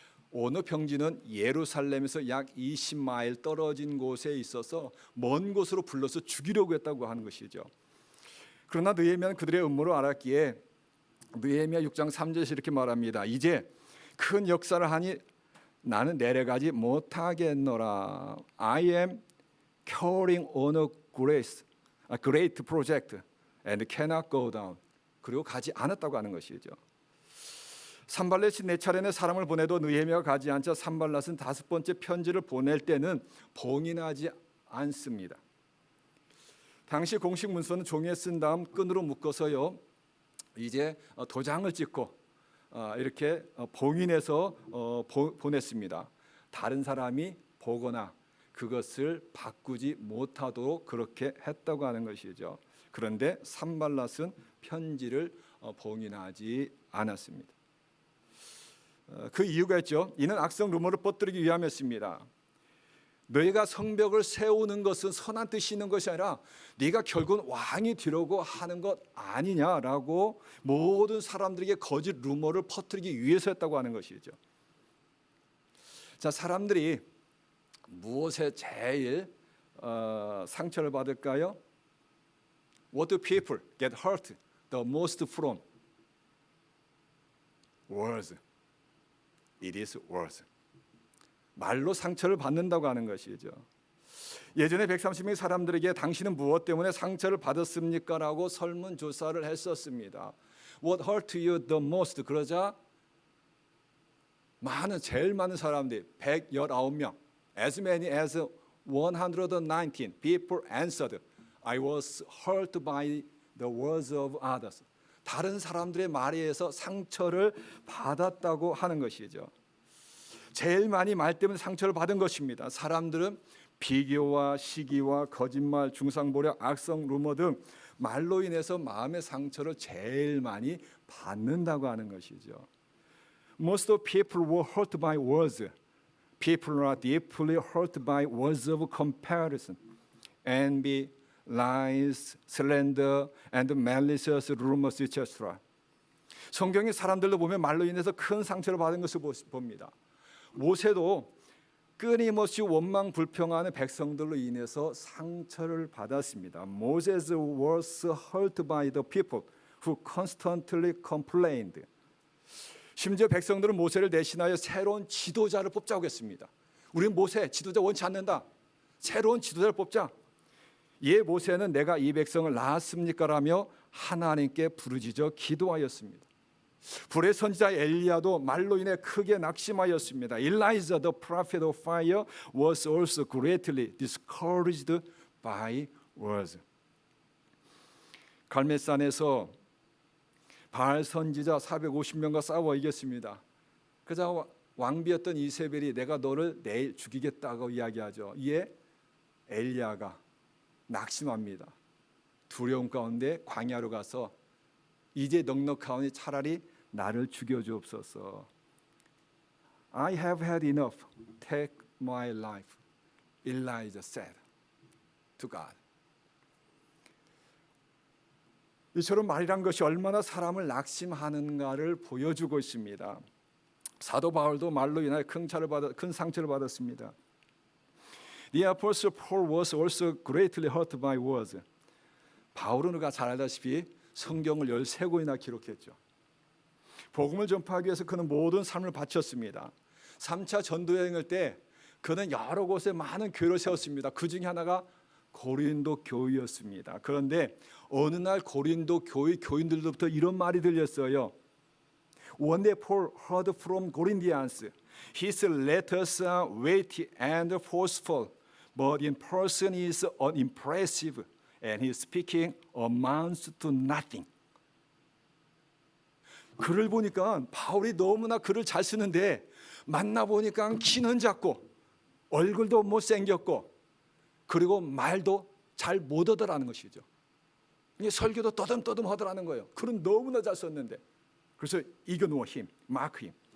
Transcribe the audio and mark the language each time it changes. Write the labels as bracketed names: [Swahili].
[Korean] 오노 평지는 예루살렘에서 약 20마일 떨어진 곳에 있어서 먼 곳으로 불러서 죽이려고 했다고 하는 것이죠. 그러나 느헤미야는 그들의 음모를 알았기에 느헤미야 6장 3절에서 이렇게 말합니다. 이제 큰 역사를 하니 나는 내려가지 못하겠노라. [English] I am carrying on a great project and cannot go down. [Korean] 그리고 가지 않았다고 하는 것이죠. 산발랏이 네 차례의 사람을 보내도 느헤미야가 가지 않자 산발랏은 다섯 번째 편지를 보낼 때는 봉인하지 않습니다. 당시 공식 문서는 종이에 쓴 다음 끈으로 묶어서요. 이제 도장을 찍고 이렇게 봉인해서 보냈습니다. 다른 사람이 보거나 그것을 바꾸지 못하도록 그렇게 했다고 하는 것이죠. 그런데 산발랏은 편지를 봉인하지 않았습니다. 그 이유가 있죠. 이는 악성 루머를 퍼뜨리기 위함이었습니다. 너희가 성벽을 세우는 것은 선한 뜻이 있는 것이 아니라 네가 결국은 왕이 되려고 하는 것 아니냐라고 모든 사람들에게 거짓 루머를 퍼뜨리기 위해서였다고 하는 것이죠. 자, 사람들이 무엇에 제일 상처를 받을까요? [English] What do people get hurt the most from? Words. It is words. [Korean] 말로 상처를 받는다고 하는 것이죠. 예전에 130명의 사람들에게 당신은 무엇 때문에 상처를 받았습니까? 라고 설문조사를 했었습니다. [English] What hurt you the most? [Korean] 그러자 제일 많은 사람들이 119명, [English] as many as 119 people answered, I was hurt by the words of others. [Korean] 다른 사람들의 말에 의해서 상처를 받았다고 하는 것이죠. 제일 많이 말 때문에 상처를 받은 것입니다. 사람들은 비교와 시기와 거짓말, 중상보력, 악성 루머 등 말로 인해서 마음의 상처를 제일 많이 받는다고 하는 것이죠. [English] Most of people were hurt by words. People are deeply hurt by words of comparison, envy, lies, slander, and malicious rumors, etc. [Korean] 성경의 사람들도 보면 말로 인해서 큰 상처를 받은 것을 봅니다. 모세도 끊임없이 원망 불평하는 백성들로 인해서 상처를 받았습니다. [English] Moses was hurt by the people who constantly complained. [Korean] 심지어 백성들은 모세를 대신하여 새로운 지도자를 뽑자고 했습니다. 우리는 모세 지도자 원치 않는다. 새로운 지도자를 뽑자. 예, 모세는 내가 이 백성을 낳았습니까? 라며 하나님께 부르짖어 기도하였습니다. 불의 선지자 엘리야도 말로 인해 크게 낙심하였습니다. [English] Elijah the prophet of fire was also greatly discouraged by words. [Korean] 갈멜산에서 바알 선지자 450명과 싸워 이겼습니다. 그러자 왕비였던 이세벨이 내가 너를 내일 죽이겠다고 이야기하죠. 이에 엘리야가 낙심합니다. 두려움 가운데 광야로 가서 이제 넉넉하오니 차라리 나를 죽여주옵소서. [English] I have had enough. Take my life. Elijah said to God. [Korean] 이처럼 말이란 것이 얼마나 사람을 낙심하는가를 보여주고 있습니다. 사도 바울도 말로 인하여 큰 상처를 받았습니다. [English] The apostle Paul was also greatly hurt by words. [Korean] 바울은 우리가 잘 알다시피 성경을 13권이나 기록했죠. 복음을 전파하기 위해서 그는 모든 삶을 바쳤습니다. 3차 전도여행을 때 그는 여러 곳에 많은 교회를 세웠습니다. 그 중에 하나가 고린도 교회였습니다. 그런데 어느 날 고린도 교회 교인들로부터 이런 말이 들렸어요. [English] One day Paul heard from Corinthians, his letters are weighty and forceful, but in person is unimpressive, and his speaking amounts to nothing. [Korean] 글을 보니까 바울이 너무나 글을 잘 쓰는데 만나보니까 키는 작고 얼굴도 못생겼고 그리고 말도 잘 못하더라는 것이죠. 이 설교도 떠듬떠듬 하더라는 거예요. 글은 너무나 잘 썼는데. 그래서 이겨놓은 힘, 마크 힘.